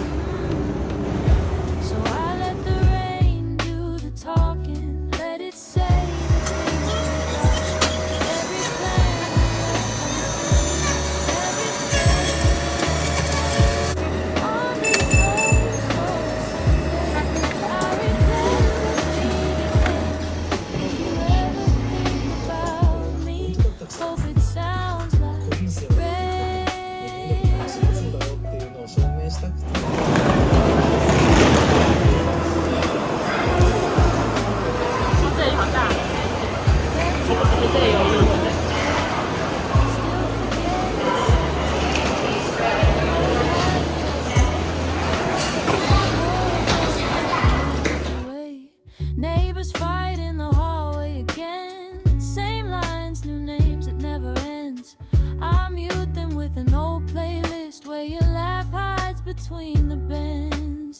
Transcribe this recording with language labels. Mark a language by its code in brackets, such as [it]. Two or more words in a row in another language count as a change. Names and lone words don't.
[en] So I let the rain do the talking, let it say the things every plan, everything. On this slow, slow Sunday, I replay what we became. If you ever think about me, hope it sounds like rain. [ja] そうだよっていうのを証明したくて。 [zh] 这里好大，这里有路的。 [en] Neighbors fight in the hallway again. Same lines, new names, it never ends. I mute them with an old playlist where your laugh hides between the bends.